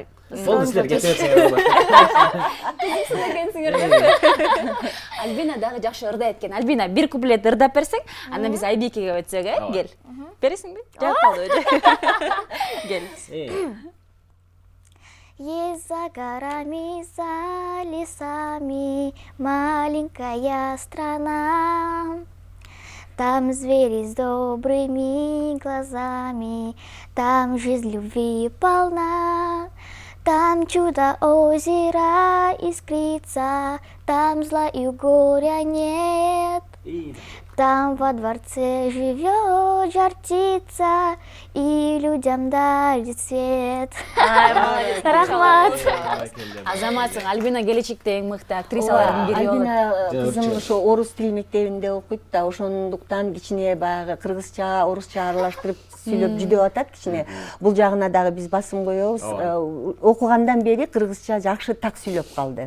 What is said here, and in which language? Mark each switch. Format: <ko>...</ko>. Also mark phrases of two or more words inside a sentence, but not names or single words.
<ky>Болду, силер кете берсеңер болот. Альбина дагы жакшы ырдайт экен. Альбина, бир куплет ырдап берсең, андан биз Айбикеге өтсөк, кел. Бересиңби? Жап калды. Кел.</ky> <ru>Есть за горами, за лесами маленькая страна. Там звери с добрыми глазами, там жизнь любви полна. Там чудо озера искрится, там зла и горя нет. Там во дворце живет жар птица и людям дарит свет.</ru> <ky>Рахмат. Азаматсың, Альбина келечекте эң мыкты актрисалардын бири болот. Альбина кызым ошо орус тил мектебинде окуйт да, ошондуктан кичине баягы кыргызча, орусча аралаштырып сүйлөп жүдөп атат кичине. Бул жагына дагы биз басым коебуз. Окугандан бери кыргызча жакшы так сүйлөп калды.</ky>